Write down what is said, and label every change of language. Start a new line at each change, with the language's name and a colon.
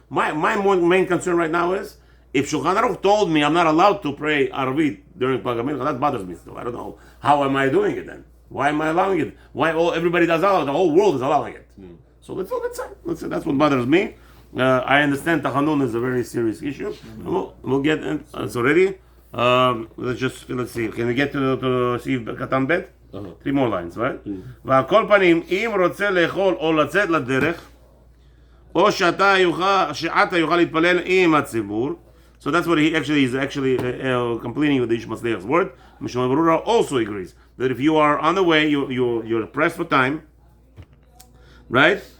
English: My main concern right now is if Shulchan Aruch told me I'm not allowed to pray Arvit during Pagah Mincha, that bothers me still. I don't know how am I doing it then. Why am I allowing it? Why everybody does allow it? The whole world is allowing it. So let's say that's what bothers me. I understand Tachanun is a very serious issue. We'll get in. So ready? let's see. Can we get to see קטן ב'? 3 more lines, right?
Hebrew: ועל כל פנים, אם רוצה לאכול או לצאת לדרך, או שעתה יוכל להתפלל עם הציבור.
English: So that's what he's actually completing with the Ish Matzliach's word. Mishma Berura also agrees that if you are on the way, you're pressed for time, right?